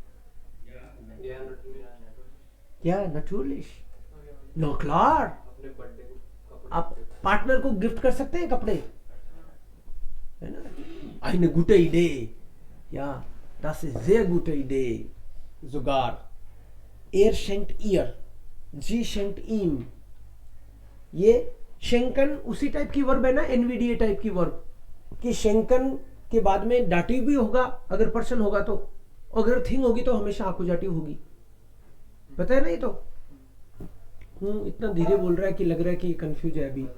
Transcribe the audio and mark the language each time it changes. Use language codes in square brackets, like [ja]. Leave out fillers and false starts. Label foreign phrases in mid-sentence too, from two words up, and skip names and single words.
[de] Ja, natürlich. Na klar. [hi] अपने बर्थडे को कपड़े आप पार्टनर को गिफ्ट कर सकते हैं कपड़े, है ना? [de] Eine gute Idee. Ja, das ist sehr gute Idee. Sogar. Er schenkt ihr. Sie schenkt ihm. [hi] ये शेंकन उसी टाइप की वर्ब है ना, एनवीडीए टाइप की वर्ब, कि शेंकन के बाद में डाटिव भी होगा अगर पर्सन होगा तो, अगर थिंग होगी तो हमेशा आकुजाटिव होगी. पता है ना ये तो? इतना धीरे बोल रहा है कि लग रहा है कि कंफ्यूज है अभी.